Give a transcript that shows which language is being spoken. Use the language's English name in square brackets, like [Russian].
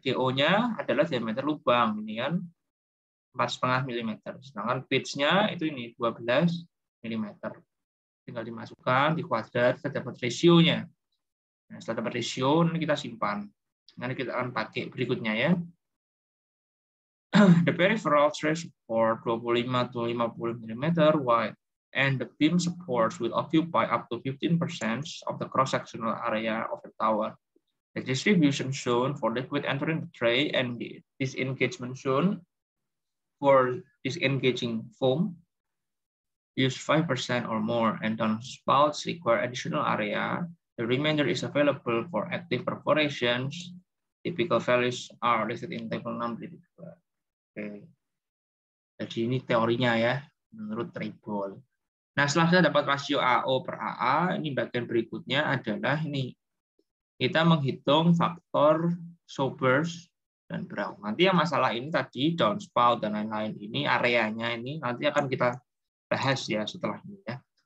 [Indonesian] DO-nya adalah diameter lubang, ini kan 4,5 mm. Sedangkan pitch-nya itu ini 12 mm. Tinggal dimasukkan di kuadrat, kita dapat rasionya. Nah, setelah dapat rasio, ini kita simpan. Nanti kita akan pakai berikutnya ya. [English] The peripheral stress support 25 to 50 mm wide, and the beam supports will occupy up to 15% of the cross-sectional area of the tower. The distribution shown for liquid entering the tray and the disengagement shown for disengaging foam use 5% or more, and downspouts require additional area. The remainder is available for active perforations. Typical values are listed in table 6. Oke. [Indonesian] Jadi ini teorinya ya, menurut Treble. Nah, setelah kita dapat rasio AO per AA, ini bagian berikutnya adalah ini. Kita menghitung faktor Sobers dan Brown. Nanti yang masalah ini tadi, downspout dan lain-lain ini, areanya ini nanti akan kita bahas ya setelah ini ya.